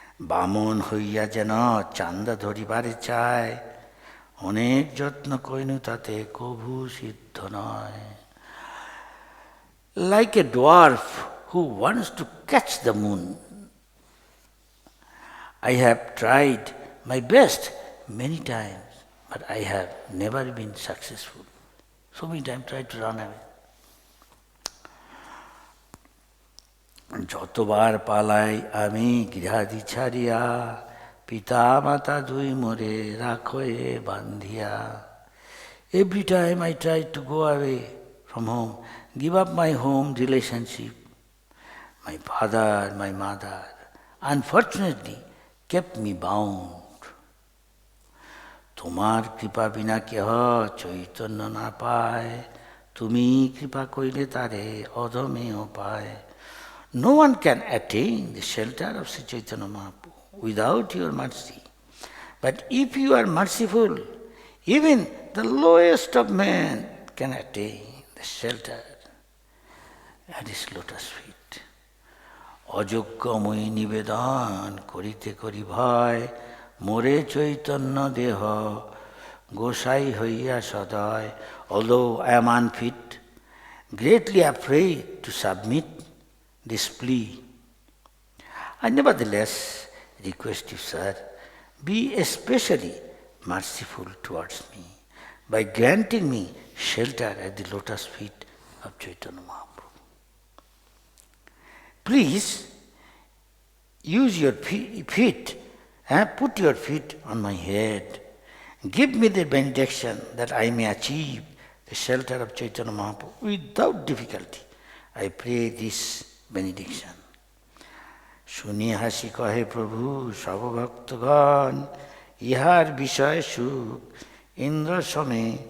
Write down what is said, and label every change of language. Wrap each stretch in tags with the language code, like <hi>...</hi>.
<bn>বামন হইয়া যেন চান্দা ধরিবারে চায়, অনেক যত্ন কইনু তাতে কভু সিদ্ধ নয়.</bn> <en>Like a dwarf who wants to catch the moon, I have tried my best many times, but I have never been successful. So many times I tried to run away.</en> <bn>যতবার পালাই আমি গৃহাদি ছাড়িয়া, পিতা মাতা দুই মোরে রাখো এ বান্ধিয়া.</bn> <en>Every time I tried to go away from home, give up my home relationship, my father, my mother, unfortunately kept me bound.</en> <bn>তোমার কৃপা বিনা কেহ চৈতন্য না পায়, তুমি কৃপা কইলে তারে অধমেও পায়.</bn> <en>No one can attain the shelter of Sri Chaitanya Mahaprabhu without your mercy. But if you are merciful, even the lowest of men can attain the shelter at his lotus feet.</en> <bn>অযোগ্যময়ী নিবেদন করিতে করি ভয়, মোরে চৈতন্য দেহ গোসাই হইয়া সদয়.</bn> <en>Although I am unfit, greatly afraid to submit this plea, I nevertheless request you, sir, be especially merciful towards me by granting me shelter at the lotus feet of Chaitanya Mahaprabhu. Please use your feet, put your feet on my head. Give me the benediction that I may achieve the shelter of Chaitanya Mahaprabhu without difficulty. I pray this benediction.</en> <bn>শুনি হাসি কহে প্রভু সর্বভক্তগণ, ইহার বিষয় সুখ ইন্দ্র সমে.</bn>